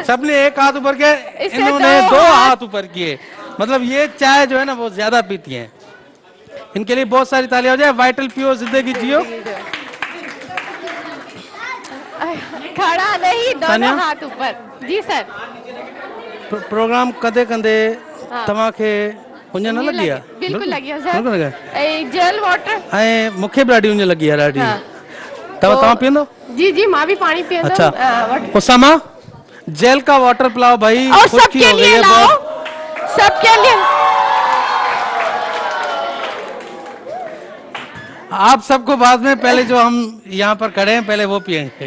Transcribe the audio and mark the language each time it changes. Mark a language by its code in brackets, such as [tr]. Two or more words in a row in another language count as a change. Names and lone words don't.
[ur] سب نے ایک ہاتھ اوپر کیا, इससे इन्होंने दो दो हाथ ہاتھ اوپر کیے. مطلب یہ چائے جو ہے نا وہ زیادہ پیتی ہیں۔ ان کے لیے بہت ساری تالیاں ہو جائے. وائٹل پیو، زندگی جیو. کھڑا نہیں, तानिया? دونوں ہاتھ اوپر۔ جی سر. [sd] प्रोग्राम कंदे कंदे [ur] हाँ। [sd] तव्हांखे उञ न लॻी आहे? [ur] بالکل لگی ہے [sd] बिल्कुल लॻी आहे। [en] Sir. Gel water. [sd] ऐं मूंखे बि ॾाढी उञ लॻी आहे, ॾाढी। [ur] हाँ। [sd] तव्हां पीअंदो? जी जी माँ भी पानी पींदम। [ur] اچھا اسامہ جیل کا واٹر پلاؤ بھائی, और खुश्की सबके ہو گئی लिए है लाओ, बहुत। سب کے لیے. آپ سب کو بعد میں، پہلے جو ہم یہاں پر کھڑے ہیں پہلے وہ پئیں گے.